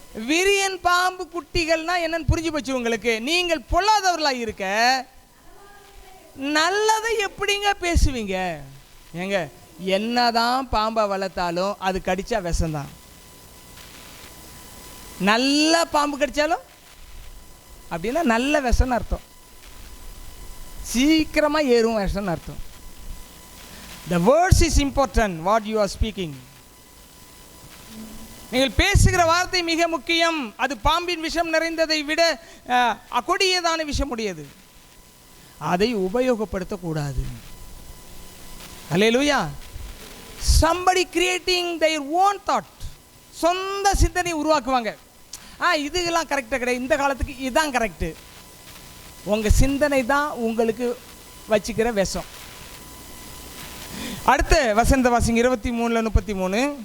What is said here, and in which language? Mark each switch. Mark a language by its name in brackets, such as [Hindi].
[Tamil] விரியன் பாம்பு குட்டிகள்னா என்னன்னு புரிஞ்சு போச்சு உங்களுக்கு? நீங்கள் பொல்லாதவர்களாய் இருக்க நல்லதை எப்படிங்க பேசுவீங்க? ஏங்க, என்னதான் பாம்பை வளர்த்தாலும் அது கடிச்சா விஷம்தான். நல்ல பாம்பு கடிச்சாலும் அப்படின்னா நல்ல விஷம்னு அர்த்தம், சீக்கிரமாக ஏறும் விஷம்னு அர்த்தம். [English] The words is important what you are speaking. [Tamil] நீங்கள் பேசுகிற வார்த்தை மிக முக்கியம். அது பாம்பின் விஷம் நிறைந்ததை விட கொடியதான விஷம் உடையது. அதை உபயோகப்படுத்தக்கூடாது. அல்லேலூயா. [English] somebody creating their own thought, [Tamil] சொந்த சிந்தனை உருவாக்குவாங்க. இதுக்கெல்லாம் கரெக்டாக கிடையாது, இந்த காலத்துக்கு இதுதான் கரெக்டு. உங்கள் சிந்தனை தான் உங்களுக்கு வச்சுக்கிற விஷம். அடுத்த வசந்த வாசிங்க 23:33.